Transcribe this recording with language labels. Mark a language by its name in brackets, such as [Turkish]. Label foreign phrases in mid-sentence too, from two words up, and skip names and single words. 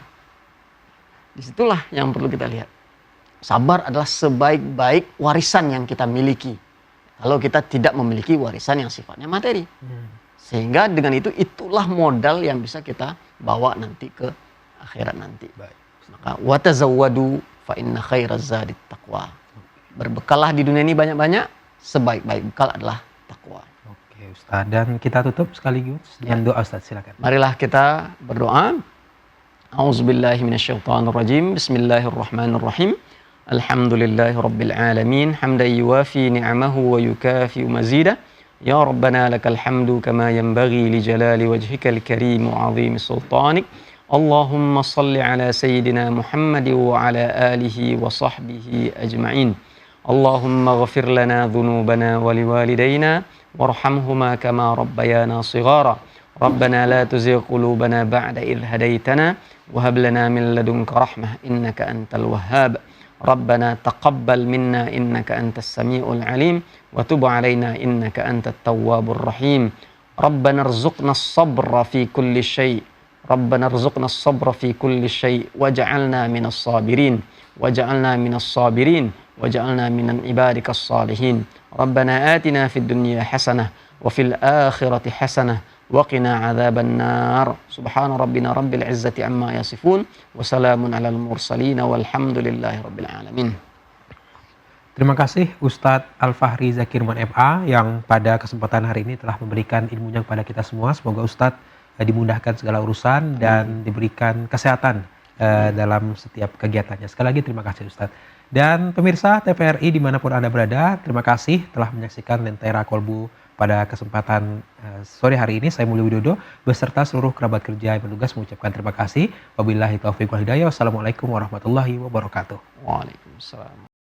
[Indonesian] Disitulah yang perlu kita lihat. Sabar adalah sebaik-baik warisan yang kita miliki. Kalau kita tidak memiliki warisan yang sifatnya materi. Sehingga dengan itulah modal yang bisa kita bawa nanti ke akhirat nanti. Baik. [Arabic] Maka وتزودوا فإن خير الزاد التقوى. [Indonesian] Berbekallah di dunia ini banyak-banyak, sebaik-baik bekal adalah takwa. Oke Ustaz, dan kita tutup sekaligus dengan doa Ustaz, silakan. Marilah kita berdoa. [Arabic] أعوذ بالله من الشيطان الرجيم. بسم الله الرحمن الرحيم. الحمد لله رب العالمين، حمدا يوافي نعمه ويكافئ مزيده. يا ربنا لك الحمد كما ينبغي لجلال وجهك الكريم وعظيم سلطانك. اللهم صل على سيدنا محمد وعلى آله وصحبه أجمعين. اللهم اغفر لنا ذنوبنا ولوالدينا وارحمهما كما ربيانا صغارا. ربنا لا تزغ قلوبنا بعد إذ هديتنا وهب لنا من لدنك رحمة إنك أنت الوهاب. ربنا تقبل منا إنك أنت السميع العليم وتب علينا إنك أنت التواب الرحيم. ربنا ارزقنا الصبر في كل شيء'. ربنا ارزقنا الصبر في كل شيء واجعلنا من الصابرين. واجعلنا من الصابرين. واجعلنا من عبادك الصالحين. ربنا آتنا في الدنيا حسنة وفي الآخرة حسنة وقنا عذاب النار. سبحان ربنا رب العزة عما يصفون وسلام على المرسلين والحمد لله رب العالمين. [Indonesian] Terima kasih Ustadz Al-Fahri Zakirman MA yang pada kesempatan hari ini telah memberikan ilmunya kepada kita semua. Semoga Ustadz dimudahkan segala urusan dan diberikan kesehatan dalam setiap kegiatannya. Sekali lagi terima kasih Ustadz. Dan pemirsa TVRI dimanapun Anda berada, terima kasih telah menyaksikan Lentera Kolbu pada kesempatan sore hari ini. Saya Mulyo Widodo beserta seluruh kerabat kerja yang bertugas mengucapkan terima kasih. [Arabic] وبالله التوفيق والهداية. والسلام عليكم ورحمة الله وبركاته. Waalaikumsalam.